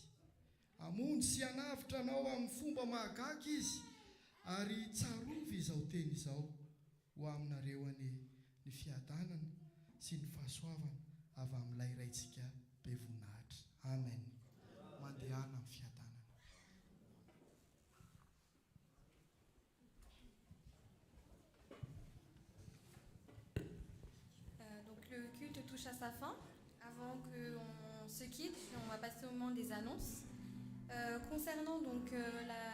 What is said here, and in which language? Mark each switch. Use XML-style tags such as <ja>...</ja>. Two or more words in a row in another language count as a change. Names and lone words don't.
<mg>Amonjy sy anavitra anao amin'ny fomba mahagaga izy, ary tsarovy izao teny izao ho aminareo ny fiadanana sy ny fahasoavana avy amin'ilay raintsika be voninahitra. Amen. Mandehana amin'ny fiadanana.</mg> <fr>Donc le culte touche à sa fin. Avant qu'on se quitte, on va passer au moment des annonces.</fr>